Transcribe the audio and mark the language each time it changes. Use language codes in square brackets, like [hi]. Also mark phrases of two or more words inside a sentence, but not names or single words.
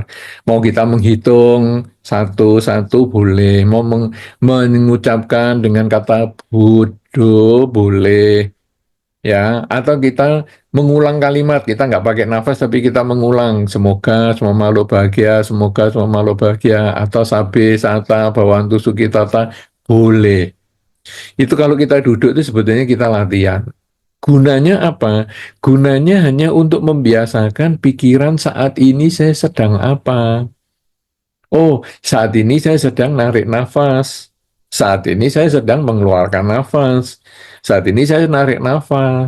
[id] Mau kita menghitung satu-satu boleh, mau mengucapkan dengan kata Buddho boleh. Ya, atau kita mengulang kalimat, kita nggak pakai nafas tapi kita mengulang semoga semua makhluk bahagia, semoga semua makhluk bahagia, atau [pi] sabe sata bawantu sukitata [id] boleh. Itu kalau kita duduk itu sebetulnya kita latihan. Gunanya apa? Gunanya hanya untuk membiasakan pikiran saat ini saya sedang apa. Oh, saat ini saya sedang narik nafas. Saat ini saya sedang mengeluarkan nafas. Saat ini saya narik nafas.